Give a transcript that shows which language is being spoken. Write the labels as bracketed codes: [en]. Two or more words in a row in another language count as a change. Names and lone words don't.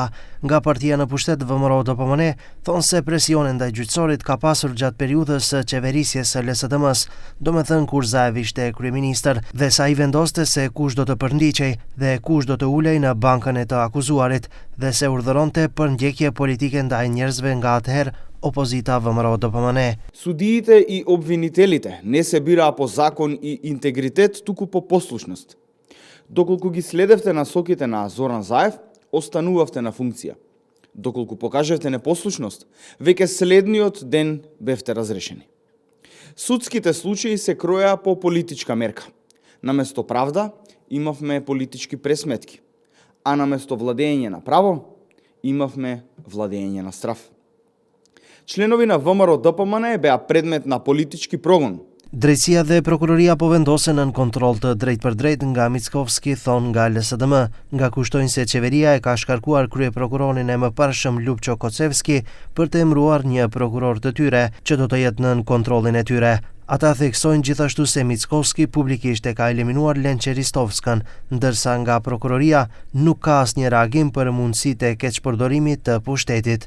[sq] Nga partia në pushtet VMRO DPMN thonë se presioni ndaj gjyqësorit ka pasur gjatë periudhës së qeverisjes së LSDM-s, domethënë kur Zaev ishte kryeministër, dhe sa i vendoste se kush do të përndiqej dhe kush do të ulej në bankën e të akuzuarit, dhe se urdhëronte për ndjekje politike ndaj njerëzve nga atëherë opozita VMRO DPMN. [mk] Судиите и обвинителите не се бираа по закон и интегритет, туку по послушност. Доколку ги следевте насоките на Зоран Заев, останувавте на функција. Доколку покажевте непослушност, веќе следниот ден бевте разрешени. Судските случаи се кроја по политичка мерка. Наместо правда, имавме политички пресметки, а наместо владење на право, имавме владење на страв. Членови на ВМРО DPMN беа предмет на политички прогон. [sq] Drejtësia dhe prokuroria po vendosen nën kontroll të drejtpërdrejt nga Mickovski, thon nga LSDM, nga kushtojnë se qeveria e ka shkarkuar kryeprokurorin e mëparshëm Lupço Kocevski për të emëruar një prokuror të tyre, që do të jetë nën kontrollin e tyre. Ata theksojnë gjithashtu se Mickovski publikisht e ka eliminuar Lençe Ristovskën, ndërsa nga prokuroria nuk ka asnjë reagim për mundësitë e keqpërdorimit të pushtetit.